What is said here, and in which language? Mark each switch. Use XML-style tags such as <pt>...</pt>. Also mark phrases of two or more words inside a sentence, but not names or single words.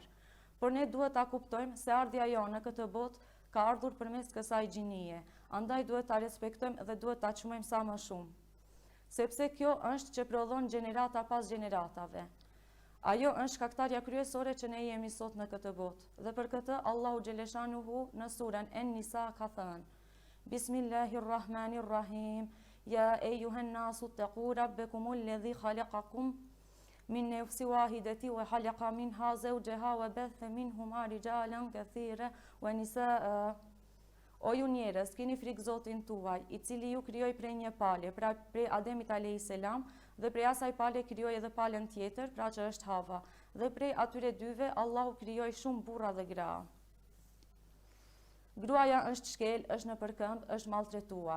<sq>Por ne duhet ta kuptojmë se ardhja jonë në këtë botë ka ardhur përmes kësaj gjinie, andaj duhet ta respektojmë dhe duhet ta çmojmë sa më shumë. Sepse kjo është që prodhon gjenerata pas gjeneratave. Ajo është shkaktarja kryesore që ne jemi sot në këtë botë. Dhe për këtë Allahu xhaleshanuhu në surën En-Nisa ka thënë: Bismillahirrahmanirrahim.</sq> <ar>يا أيها الناس اتقوا ربكم الذي خلقكم من نفس واحدة وخلق منها زوجها وبث منهما رجالا كثيرا ونساء.</ar> <sq>O ju njerëz, keni frikë Zotin tuaj, i cili ju krijoi prej një pale, pra prej Ademit</sq> <ar>عليه السلام,</ar> <sq>dhe prej asaj pale krijoi edhe palën tjetër, pra që është Hava, dhe prej atyre dyve Allahu krijoi shumë burra dhe gra. Gruaja është shkel, është në përkëmb, është maltretuar.</sq>